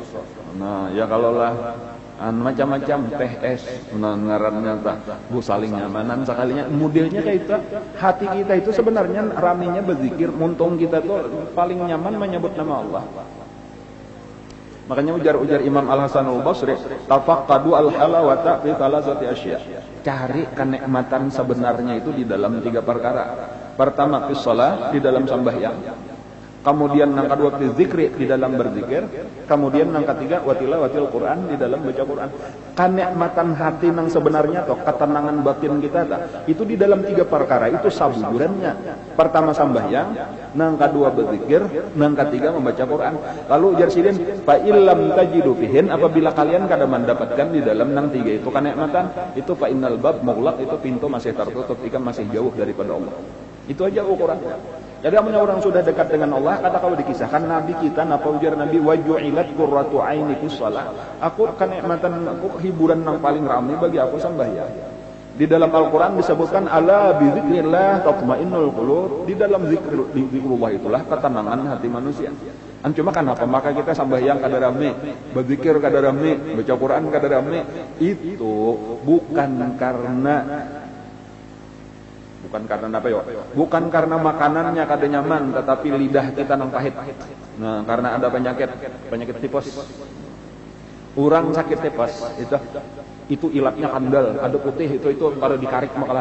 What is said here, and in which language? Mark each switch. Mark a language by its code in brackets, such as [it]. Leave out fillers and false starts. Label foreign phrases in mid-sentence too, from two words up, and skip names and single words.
[bjn] Nah ya kalau lah macam-macam teh es ngarannya bu saling nyamanan sekalinya modelnya kayak itu. Hati kita itu sebenarnya raminya berzikir, muntung kita tuh paling nyaman menyebut nama Allah. [id] Makanya ujar Imam Al-Hasan Al-Basri, [ar] تفقدوا الحلاوة في ثلاثة أشياء. [id] Cari kenikmatan sebenarnya itu di dalam 3 perkara. Pertama [ar] في الصلاة, [id] di dalam sembahyang. Kemudian yang kedua [ar] في الذكر, [id] di dalam berzikir. Kemudian yang ketiga [ar] وتلاوة القرآن, [id] di dalam baca Quran. Kenikmatan hati yang sebenarnya atau ketenangan batin kita itu di dalam 3 perkara itu sabujurannya. Pertama sembahyang, yang kedua berzikir, yang ketiga membaca Quran. [bjn] Lalu ujar sidin, [ar] فإن لم تجدوا فيهن, [id] apabila kalian kada mendapatkan di dalam yang 3 itu kenikmatan, itu [ar] فإن الباب مغلق, [id] itu pintu masih tertutup, ikan masih jauh daripada Allah. Itu aja ukurannya. [bjn] Jadi amunnya orang sudah dekat dengan Allah, kata kalau dikisahkan Nabi kita, napa ujar Nabi, [ar] وجعلت قرة عيني في الصلاة. [id] Aku kenikmatan, aku hiburan yang paling ramai bagi aku sembahyang. Di dalam Al-Qur'an disebutkan [ar] ألا بذكر الله تطمئن القلوب. [id] Di dalam zikrullah itulah ketenangan hati manusia. Cuma kenapa? [bjn] Maka kita sembahyang kada rame, berzikir kada rame, baca Quran kada rame. [id] Itu bukan karena apa ya? [bjn] Bukan karena makanannya kada nyaman, tetapi lidah kita nang pahit. Nah, karena ada penyakit tipes. Orang sakit tipes itu ilatnya kandal, ada putih itu kalau dikarik makalan.